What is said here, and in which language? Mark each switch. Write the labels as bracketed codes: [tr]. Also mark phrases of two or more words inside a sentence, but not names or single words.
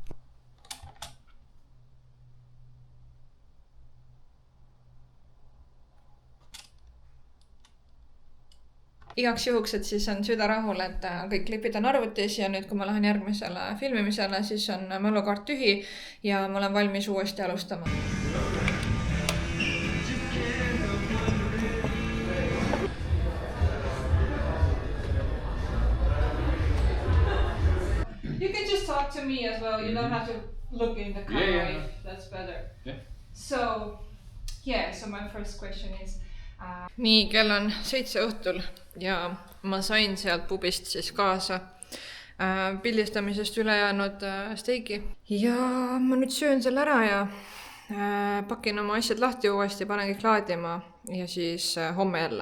[et] Igaks juhuks, et siis on süda rahul, et kõik klipid on arvutis ja nüüd, kui ma lähen järgmisele filmimisele, siis on mälukaart tühi ja ma olen valmis uuesti alustama. [en] You can just talk to me as well. You don't have to look in the camera. Yeah. That's better. Yeah. So my first question is... [et] Nii, kell on 7 õhtul ja ma sain sealt pubist siis kaasa pildistamisest üle jäänud steigi. Ja ma nüüd söön selle ära ja pakin oma asjad lahti uuesti, panen kõik laadima ja siis homme jälle.